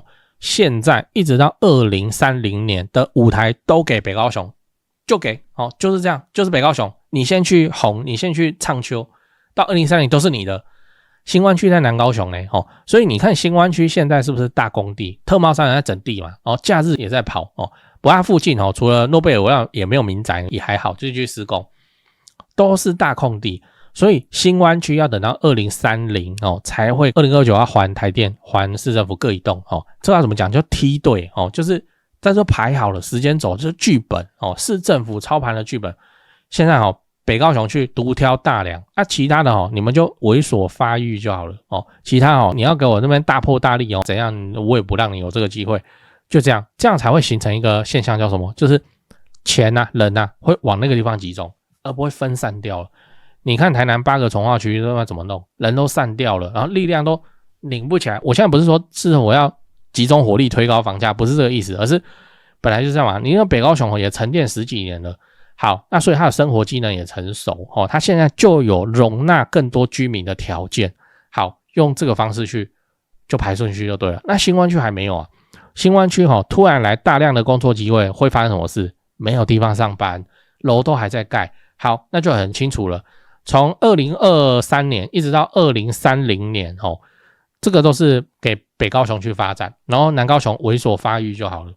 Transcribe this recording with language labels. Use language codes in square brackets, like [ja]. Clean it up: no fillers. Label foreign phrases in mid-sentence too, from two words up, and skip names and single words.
[zh] 現在一直到2030年的舞台都給北高雄，就給就是這樣，就是北高雄，你先去紅，你先去唱秋，到2030都是你的。新灣區在南高雄所以你看新灣區現在是不是大工地，特貿商人在整地嘛，假日也在跑不過它附近除了諾貝爾，我也沒有民宅，也還好，就去施工，都是大空地。所以新灣區要等到2030才會2029要還台電還市政府各一棟這要怎麼講？就梯隊就是在這排好了時間軸，就是劇本市政府操盤的劇本。現在北高雄去獨挑大梁啊，其他的你們就為所發育就好了其他你要給我那邊大破大立怎樣，我也不讓你有這個機會。就這樣，這樣才會形成一個現象，叫什麼？就是錢人會往那個地方集中，而不會分散掉了。你看台南8個重劃區都怎麼弄，人都散掉了，然後力量都擰不起來。我現在不是說是我要集中火力推高房價，不是這個意思，而是本來就這樣嘛。你那北高雄也沉澱10幾年了，好，那所以它的生活機能也成熟它現在就有容納更多居民的條件。好，用這個方式去就排順序就對了。那新灣區還沒有啊，新灣區突然來大量的工作機會，會發生什麼事？沒有地方上班，樓都還在蓋。好，那就很清楚了。從2023年一直到2030年這個都是給北高雄去發展，然後南高雄為所發育就好了。